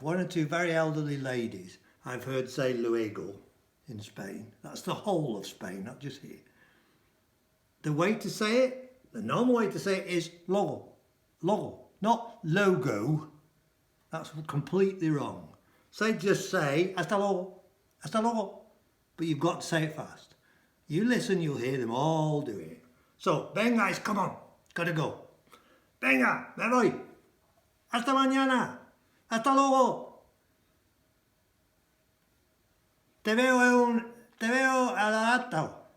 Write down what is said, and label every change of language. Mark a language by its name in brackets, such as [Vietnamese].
[English] One or two very elderly ladies I've heard say luego in Spain. That's the whole of Spain, not just here. The way to say it, the normal way to say it is logo. Logo, not logo. That's completely wrong. Just say [Spanish] hasta luego, hasta luego. [English] But you've got to say it fast. You listen, you'll hear them all do it. So, venga is come on, gotta go. [Spanish] Venga, me voy. Hasta mañana. Hasta luego. Te veo a la rato.